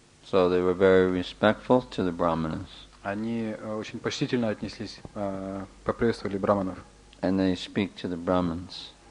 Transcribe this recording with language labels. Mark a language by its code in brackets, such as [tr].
[en] So they were very respectful to the brahmanas. [ru] Они очень почтительно отнеслись, поприветствовали браманов. [en] And they speak to the Brahmins.